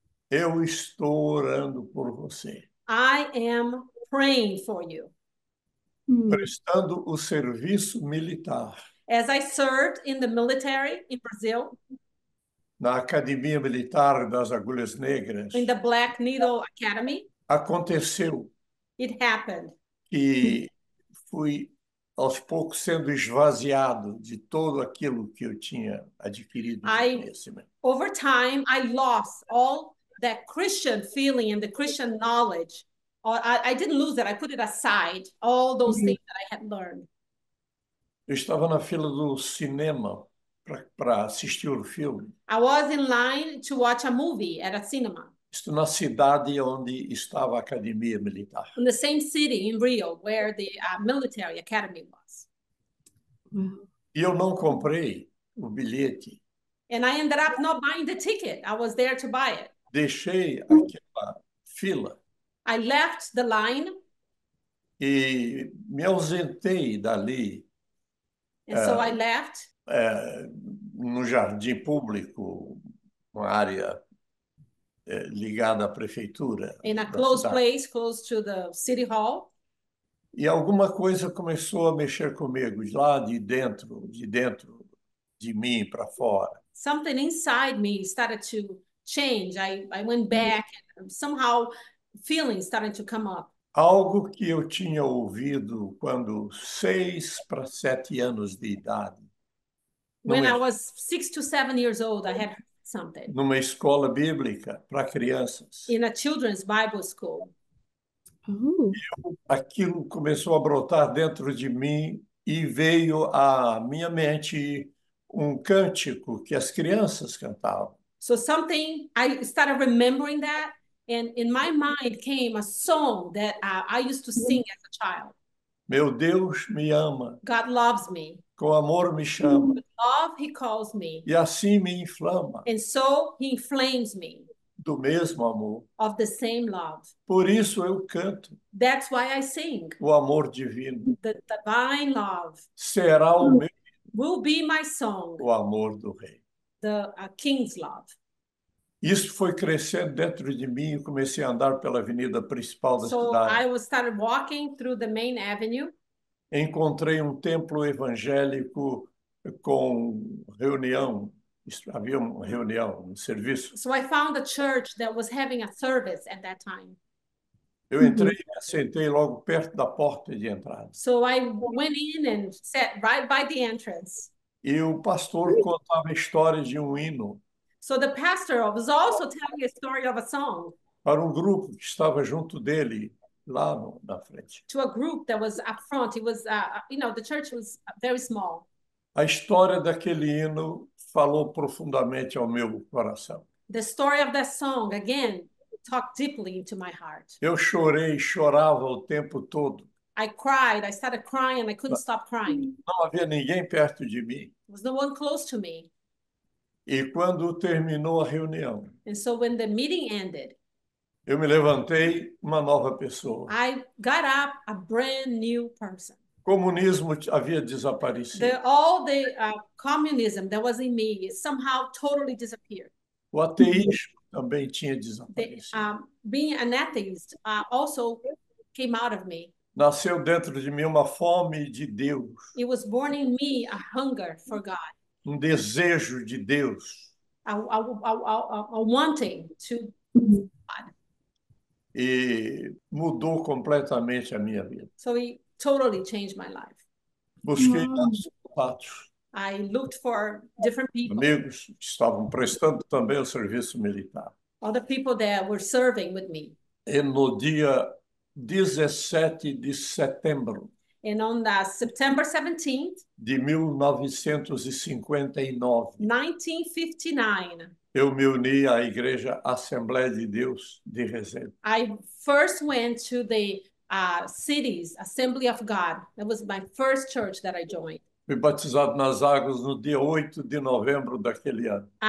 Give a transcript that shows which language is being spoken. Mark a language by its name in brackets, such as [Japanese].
[Portuguese] eu estou orando por você. [English] I am praying for you. [Portuguese] Prestando o serviço militar. [English] As I served in the military in Brazil. Na Academia Militar das Agulhas Negras. In the Black Needle Academy. Aconteceu. It happened. [Portuguese] Que fui aos poucos sendo esvaziado de todo aquilo que eu tinha adquirido de conhecimento. [English] Over time, I lost all that Christian feeling and the Christian knowledge. I didn't lose it. I put it aside, all those things that I had learned. [Portuguese] Eu estava na fila do cinema para assistir o filme. [English] I was in line to watch a movie at a cinema. [Portuguese] Estou na cidade onde estava a Academia Militar. [English] In the same city in Rio where the military academy was. [Portuguese] E eu não comprei o bilhete. [English] And I ended up not buying the ticket. I was there to buy it. [Portuguese] Deixei aquela fila. [English] I left the line. [Portuguese] E me ausentei dali. [English] And so I left. [Portuguese] No jardim público, uma área ligada à prefeitura. [English] In a close place, close to the city hall. [Portuguese] E alguma coisa começou a mexer comigo, lá de dentro de mim para fora. [English] Something inside me started to change. I went back and somehow feelings started to come up. [Portuguese] Algo que eu tinha ouvido quando 6 para 7 anos de idade. [English] When I was 6 to 7 years old, I had heard something. [Portuguese] Numa escola bíblica para crianças. [English] In a children's Bible school. [Portuguese] Aquilo começou a brotar dentro de mim e veio à minha mente um cântico que as crianças cantavam. [English] So something, I started remembering that, and in my mind came a song that I used to sing as a child. [Portuguese] Meu Deus me ama. [English] God loves me. [Portuguese] Com amor me chama. [English] With love, he calls me. [Portuguese] E assim me inflama. [English] And so he inflames me. [Portuguese] Do mesmo amor. [English] Of the same love. [Portuguese] Por isso eu canto. [English] That's why I sing. [Portuguese] O amor divino. [English] The divine love. [Portuguese] Será o meu. [English] Will be my song. [Portuguese] O amor do rei. [English] The king's love. [Portuguese] Isso foi crescendo dentro de mim e comecei a andar pela avenida principal da cidade. [English] I started walking through the main avenue. [Portuguese] Encontrei um templo evangélico com reunião. Havia uma reunião, um serviço. [English] So I found a church that was having a service at that time. [Portuguese] Eu entrei e me sentei logo perto da porta de entrada. [English] So I went in and sat right by the entrance. [Portuguese] E o pastor contava a história de um hino. [English] So the pastor was also telling a story of a song. [Portuguese] Para um grupo que estava junto dele lá na frente. [English] To a group that was up front. It was, the church was very small. [Portuguese] A história daquele hino falou profundamente ao meu coração. [English] The story of that song, again, talked deeply into my heart. [Portuguese] Eu chorava o tempo todo. [English] I cried, I started crying, and I couldn't stop crying. [Portuguese] Não havia ninguém perto de mim. [English] There was no one close to me. [Portuguese] E quando terminou a reunião, [English] And so when the meeting ended, [Portuguese] eu me levantei uma nova pessoa. [English] I got up a brand new person. [Portuguese] O comunismo havia desaparecido. [English] All the communism that was in me somehow totally disappeared. [Portuguese] O ateísmo também tinha desaparecido. [English] Being an atheist also came out of me. [Portuguese] Nasceu dentro de mim uma fome de Deus. [English] It was born in me a hunger for God. [Portuguese] Um desejo de Deus. [English] A wanting to God. [Portuguese] E mudou completamente a minha vida. [English] So it totally changed my life. [Portuguese] Busquei contatos. [English] I looked for different people. [Portuguese] Amigos que estavam prestando também o serviço militar. [English] Other people that were serving with me. [Portuguese] E no dia 17 de setembro [English] And on September 17th, [Portuguese] de 1959, [English] 1959, [Portuguese] eu me uni à Igreja Assembleia de Deus de Resende. [English] I first went to the city's Assembly of God. That was my first church that I joined. [Portuguese] Fui batizado nas águas no dia 8 de novembro daquele ano.